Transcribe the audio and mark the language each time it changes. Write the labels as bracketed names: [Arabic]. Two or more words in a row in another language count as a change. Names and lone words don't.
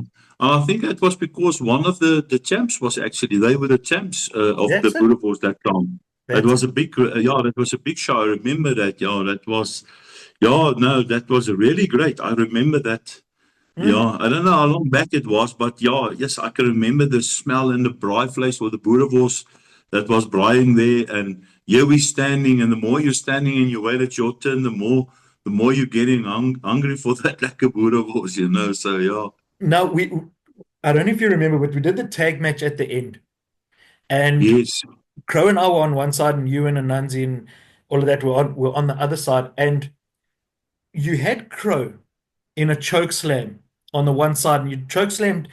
[English] I think it was because one of the champs they were the champs of the Boerewors that time. It was a big, that was a big show. I remember that. That was really great. I remember that. Yeah, I don't know how long back it was, but yes, I can remember the smell and the [Afrikaans] braai vlees [English] or the Boerewors that was braaiing there. And here we're standing, and the more you're standing and you wait at your turn, the the more you're getting hungry for that [Afrikaans] lekker boerewors, [English] you know. So yeah. Now I don't know if you remember, but we did the tag match at the end, and Yes. Crow and I were on one side, and Ewan and Nunzi and all of that were on the other side, and you had Crow in a choke slam on the one side, and you choke slammed.